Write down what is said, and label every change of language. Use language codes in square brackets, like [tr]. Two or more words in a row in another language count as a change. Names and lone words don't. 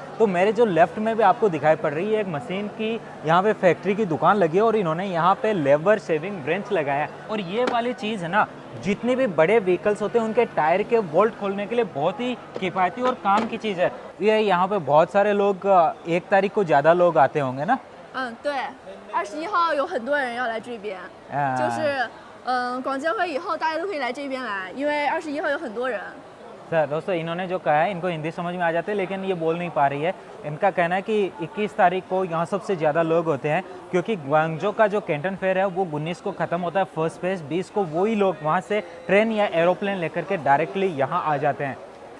[hi] तो मेरे जो लेफ्ट में भी आपको दिखाई पड़ रही है एक मशीन की यहाँ पे फैक्ट्री की दुकान लगी है और इन्होंने यहाँ पे [en] labour saving wrench [hi] लगाया है। और ये वाली चीज़ है ना जितने भी बड़े व्हीकल्स होते हैं उनके टायर के बोल्ट खोलने के लिए बहुत ही किफ़ायती और काम की चीज़ है। ये यहाँ पे बहुत सारे लोग 1 तारीख को ज़्यादा लोग आते होंगे ना। [zh] 对，21号有很多人要来这边，就是广交会以后大家都可以来这边来，因为21号有很多人。 [hi] सर दोस्तों इन्होंने जो कहा है इनको हिंदी समझ में आ जाते हैं लेकिन ये बोल नहीं पा रही है। इनका कहना है कि 21 तारीख को यहाँ सबसे ज़्यादा लोग होते हैं क्योंकि ग्वांगझो का जो कैंटन फेयर है वो 19 को ख़त्म होता है [en] first phase, [hi] 20 को वही लोग वहाँ से ट्रेन या एरोप्लेन लेकर के डायरेक्टली यहाँ आ जाते हैं।